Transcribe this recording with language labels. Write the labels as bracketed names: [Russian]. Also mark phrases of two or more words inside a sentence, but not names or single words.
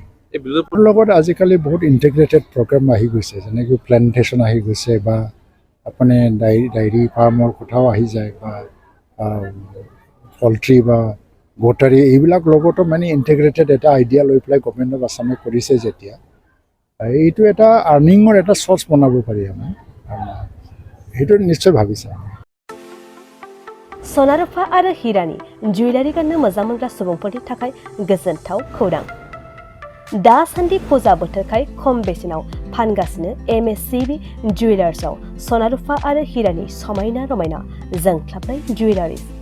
[Assamese] তাৰ লগত আজিকালি বহুত [English] integrated program [Assamese] আহি গৈছে, যেনেকৈ প্লেণ্টেশ্যন আহি গৈছে বা আপুনি ডায়েৰী ফাৰ্মৰ কথাও আহি যায় বা পল্ট্ৰি বা গোটাৰী, এইবিলাক লগতো ইণ্টিগ্ৰেটেড এটা আইডিয়া লৈ পেলাই গভৰ্ণমেণ্ট অফ আছামে কৰিছে যেতিয়া, এইটো এটা আৰ্নিঙৰ এটা চ'ৰ্চ বনাব পাৰি আমাৰ, সেইটো নিশ্চয় ভাবিছে। [Bodo] सना रुफा आरो हिरानि जुवेलारि गाननो मोजां मोनग्रा सुबुंफोरनि थाखाय गोजोनथाव खौरां। दासान्दि फुजा बोथोरखाय खम बेसेनाव फानगासिनो MSCB जुवेलार्सआव सना रुफा आरो हिरानि समायना रमायना जोंख्लाबनाय जुवेलारि।